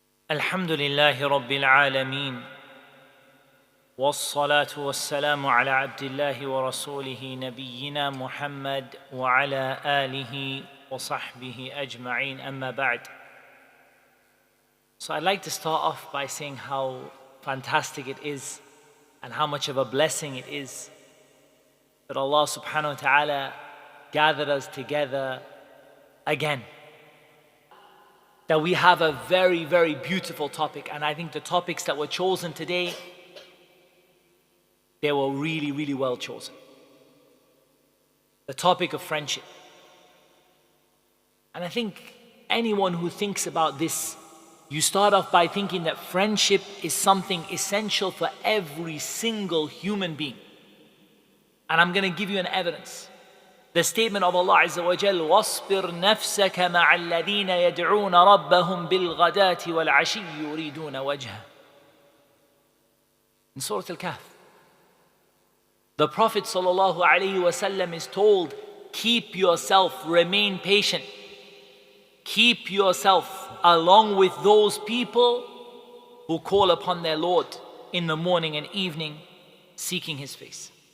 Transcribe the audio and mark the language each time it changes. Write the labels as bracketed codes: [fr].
[ar] الحمد لله رب العالمين، والصلاة والسلام على عبد الله ورسوله نبينا محمد وعلى آله وصحبه أجمعين، أما بعد. [en] So I'd like to start off by saying how fantastic it is and how much of a blessing it is that Allah subhanahu wa ta'ala gathered us together again. That we have a very, very beautiful topic, and I think the topics that were chosen today, they were really, really well chosen. The topic of friendship. And I think anyone who thinks about this, you start off by thinking that friendship is something essential for every single human being. And I'm going to give you an evidence. The statement of Allah Azza wa Jal, [ar] وَاصْبِرْ نَفْسَكَ مَعَ الَّذِينَ يَدْعُونَ رَبَّهُمْ بِالْغَدَاةِ وَالْعَشِيِّ يُرِيدُونَ وَجْهَهُ. [en] In Surah Al-Kahf, the Prophet sallallahu alaihi wasallam is told, keep yourself, remain patient. Keep yourself along with those people who call upon their Lord in the morning and evening, seeking His face.